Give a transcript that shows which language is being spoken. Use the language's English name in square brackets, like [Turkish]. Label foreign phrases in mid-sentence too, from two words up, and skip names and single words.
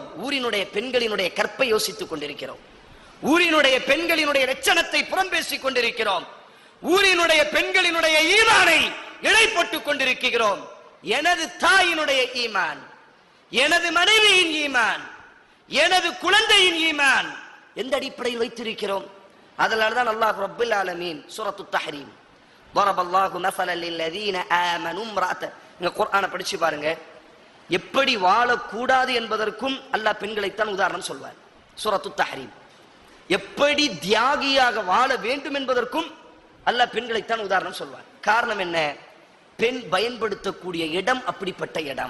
[Tamil] ஊரினுடைய பெண்களினுடைய கற்பை யோசித்துக் கொண்டிருக்கிறோம், ஊரினுடைய பெண்களினுடைய லட்சணத்தை புறம் பேசிக் கொண்டிருக்கிறோம், ஊரினுடைய பெண்களினுடைய ஈமானை இடை போட்டுக் கொண்டிருக்கிறோம். எனது தாயினுடைய ஈமான், எனது மனைவியின் ஈமான், எனது குழந்தையின் ஈமான் எந்த அடிப்படையில் வைத்திருக்கிறோம்? [Arabic] அதனால்தான் الله رب العالمين சூரத்து தஹ்ரீம் ضربallahu مثلا للذين آمنوا امرأة, [Tamil] நீங்க குர்ஆனை படிச்சு பாருங்க, எப்படி வாழக்கூடாது என்பதற்கும் அல்லாஹ் பெண்களைத்தான் உதாரணம் சொல்வார். சூரத்து தஹ்ரீம். எப்படி தியாகியாக வாழ வேண்டும் என்பதற்கும் அல்லாஹ் பெண்களைத்தான் உதாரணம் சொல்வார். காரணம் என்ன? பெண் பயன்படுத்தக்கூடிய இடம் அப்படிப்பட்ட இடம்.